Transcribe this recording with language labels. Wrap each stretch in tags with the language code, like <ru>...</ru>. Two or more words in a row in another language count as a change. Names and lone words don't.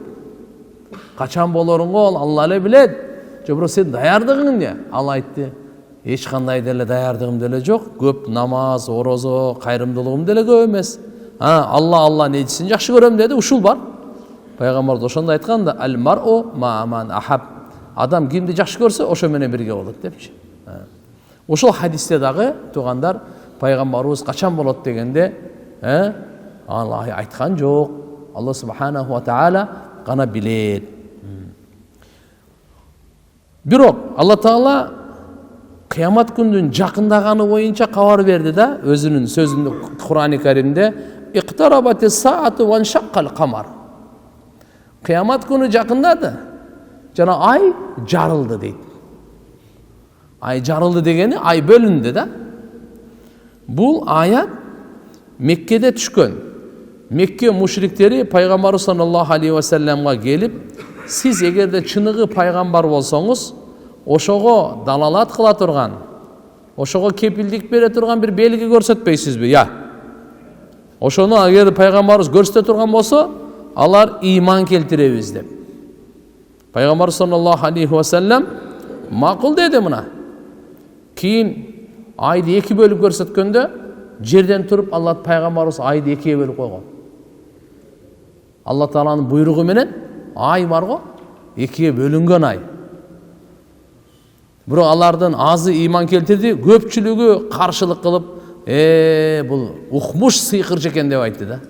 <ky>Качан болоруңду Алла эле билет. Жобро сен даярдыгың эмне? Ал айтты: "Эч кандай деле даярдыгым деле жок. Көп намаз, орозо, кайрымдуулугум деле көп эмес. Алла нечисин жакшы көрөм" деди. Ушул бар. Пайгамбар ошондой айткан да:</ky> <ar>"المرء مع من أحب."</ar> <ky>адам кимди жакшы көрсө ошо менен бирге болот депчи. Ошол хадисте дагы туугандар пайгамбарыбыз качан болот дегенде Алла айткан жок. Алла</ky> <ar>سبحانه وتعالى</ar> <ky>гана билет. Бирок Алла таала кыямат күнүнүн жакындаганы боюнча кабар берди да өзүнүн сөзүндө Кур'ан-ы Каримде</ky> <ar>اقتربت الساعة وانشق القمر.</ar> <ky>Кыямат күнү жакындады. Жана ай жарылды дейт. Ай жарылды дегени ай бөлүндү да. Бул аят Меккеде түшкөн. Мекке мушриктери пайгамбар</ky> <ar>صلى الله عليه وسلم</ar> <ky>келип, сиз эгерде чыныгы пайгамбар болсоңуз, ошого далалат кыла турган, ошого кепилдик бере турган бир белги көрсөтпөйсүзбү? Я. Ошону эгер пайгамбарыбыз көрсөтө турган болсо, алар ыйман келтиребиз деп. Пайгамбар</ky> <ar>صلى الله عليه وسلم</ar> <ky>макул деди мына. Кийин айды эки бөлүп көрсөткөндө жерден туруп Алла пайгамбарыбыз айды экиге бөлүп койгон. Алла тааланын буйругу менен ай барго экиге бөлүнгөн ай. Бирок алардын азы ыйман келтирди, көпчүлүгү каршылык кылып, бул укмуш сыйкырчы экен деп айтты да.</ky>